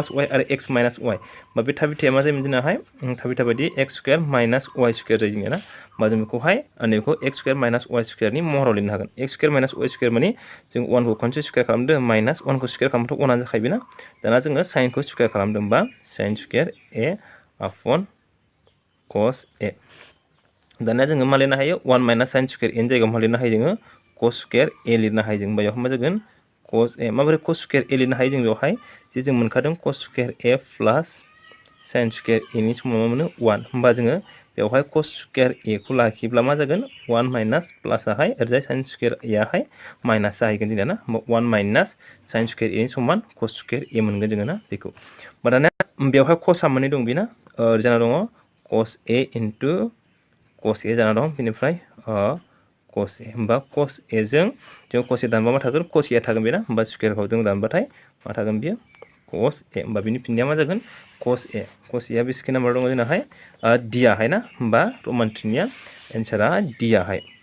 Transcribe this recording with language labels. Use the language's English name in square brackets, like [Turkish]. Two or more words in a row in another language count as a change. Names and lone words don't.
[Bodo] y आरो x माइनास y होमबा बे थाबिथाया मा जायोमोन जोंनाहाय थाबिथा बायदि [English] x square minus y square [Bodo] जायो जोंनिया ना होमबा जों बेखौहाय नैबेखौ x स्क्वायर माइनास y स्क्वायरनि महराव लिरनो हागोन [English] x square minus y square [Bodo] माने जों 1 खौ खनसे स्क्वायर खालामदों माइनास 1 खौ स्क्वायर खालामबाथ' 1 आनो जाखायो ना दाना जोङो sin खौ स्क्वायर खालामदों होमबा [English] sin square a upon cos a [Bodo] दानिया जोङो मा लिरनो हायो [English] 1 minus sin square a [Bodo] नि जायगायाव मा लिरनो हायो जोङो [English] cos square a [Bodo] लिरनो हायो जों बेयाव मा जागोन cos a माबोरै [English] cos square a [Bodo] लिरनो हायो जों बेवहाय जे जों मोनखादों [English] cos square a plus sin square a [Bodo] नि समाव मा मोनो 1 होमबा जोङो बेवहाय [English] cos square a [Bodo] खौ लाखियोब्ला मा जागोन [English] 1 minus plus [Bodo] आहाय ओरैजाय [English] sin square a [Bodo] आहाय माइनास जाहैगोन जोंना ना [English] 1 minus sin square a [Bodo] नि समान cos स्क्वायर a मोनगोन जोङो ना बेखौ होमबा दानिया बेवहाय cos आ मोननै दं बेना ओरैजाय दङ [English] cos a into cos a [Bodo] जाना दं बेनिफ्राय cos a होमबा cos a जों cos a दानबा मा थागोन cos a थागोन बेना होमबा स्क्वायरखौ जों दानबाथाय मा थागोन बियो cos a होमबा बिनि फिननाया मा जागोन cos a आ बेसेबां नाम्बार दङ जोंनाहाय d आहाय ना होमबा रमान 3 निया एन्सारा d आहाय